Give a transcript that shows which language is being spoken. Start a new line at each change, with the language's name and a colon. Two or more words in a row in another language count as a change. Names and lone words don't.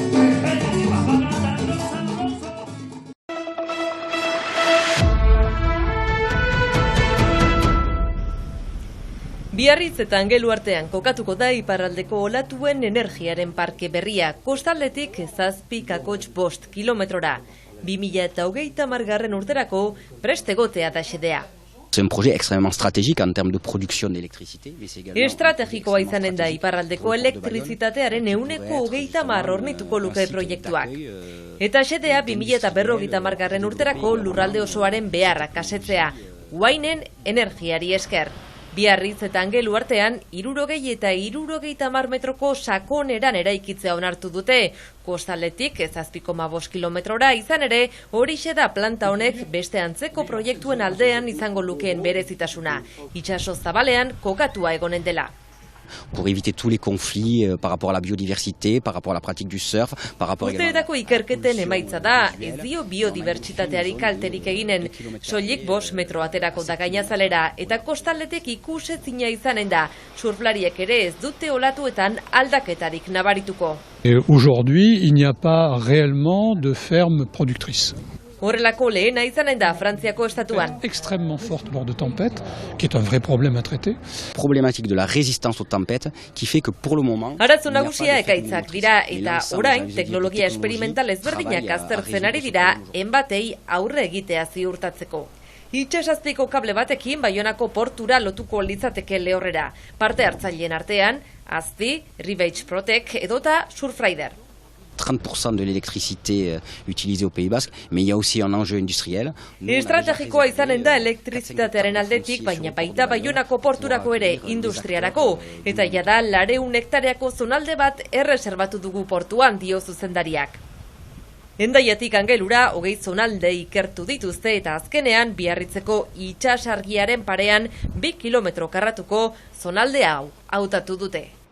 Basque: Biarritz eta Angelu artean kokatuko da iparraldeko olatuen energiaren parke berria, kostaldetik 7,5 kilometrora. 2030 urterako prest egotea da xedea.
French: C'est un projet extrêmement stratégique en termes de production d'électricité.
Basque: Estrategikoa izanen da iparraldeko elektrizitatearen 20% hornituko luke proiektuak. Eta xedea 2050 urterako lurralde osoaren beharrak asetzea, Uainen energiari esker. Biarritz eta Angelu artean 60 eta 70 metroko sakoneran eraikitzea onartu dute. Kostaldetik 7,5 kilometrora izan ere, horixe da planta honek beste antzeko proiektuen aldean izango lukeen berezitasuna. Itsaso zabalean kokatua egonen dela.
French: Pour éviter tous les conflits par rapport à la biodiversité, par rapport à la pratique du surf, par rapport
Basque: Urteetako ikerketen emaitza da, ez dio biodibertsitateari kalterik eginen, soilik 5 metro aterako da gainazalera, eta kostaldetek ikusezina izanen da, surflariek ere ez dute olatuetan aldaketarik nabarituko.
French: Aujourd'hui, il n'y a pas réellement de ferme productrice.
Basque: Horrelako lehena izanen da Frantziako estatuan.
French: Extrêmement forte lors de tempêtes, qui est un vrai problème à traiter. Problématique de la résistance aux tempêtes qui fait que pour le moment...
Basque: Arazo nagusia ekaitzak dira eta orain teknologia esperimental ezberdinak aztertzen ari dira enbatei aurre egitea ziurtatzeko. Itsasazpiko kable batekin Baionako portura lotuko litzateke lehorrera. Parte hartzaileen artean, Azti, Rivage Protec edota Surfrider.
French: 30% de l'électricité utilisée au Pays Basque, mais il y a aussi un enjeu industriel.
Basque: Estrategikoa izanen da elektrizitatearen aldetik, baina baita Baionako porturako ere industriarako, eta jada 200 hektareako zonalde bat erreserbatu dugu portuan, dio zuzendariak. Hendaiatik Angelura 20 zonalde ikertu dituzte eta azkenean Biarritzeko itsasargiaren parean 2 kilometro karratuko zonalde hau hautatu dute.